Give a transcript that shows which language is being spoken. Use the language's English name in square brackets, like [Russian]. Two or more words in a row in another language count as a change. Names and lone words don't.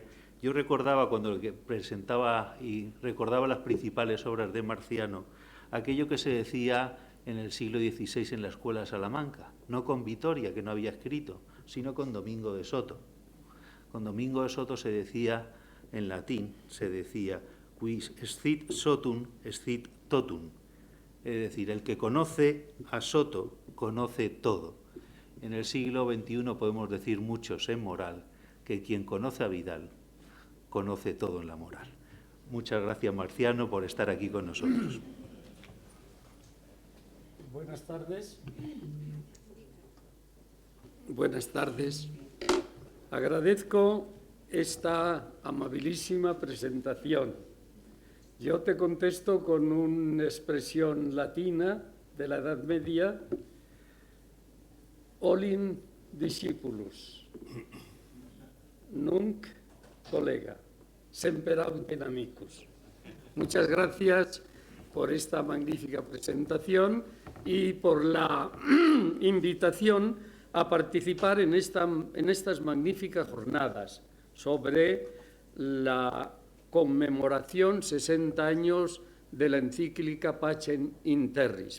[Spanish] Yo recordaba cuando presentaba y recordaba las principales obras de Marciano, aquello que se decía en el siglo XVI en la Escuela de Salamanca, no con Vitoria, que no había escrito, sino con Domingo de Soto. Con Domingo de Soto se decía, en latín, se decía, [Latin] quis scit sotum, scit totum. [Spanish] Es decir, el que conoce a Soto, conoce todo. En el siglo XXI podemos decir muchos en moral, que quien conoce a Vidal, conoce todo en la moral. Muchas gracias, Marciano, por estar aquí con nosotros. Buenas tardes. Buenas tardes. Agradezco esta amabilísima presentación. Yo te contesto con una expresión latina de la Edad Media, [Latin] Olim discipulus, nunc collega, semper autem amicus. [Spanish] Muchas gracias por esta magnífica presentación y por la invitación a participar en estas magníficas jornadas sobre la conmemoración 60 años de la encíclica Pacem in Terris.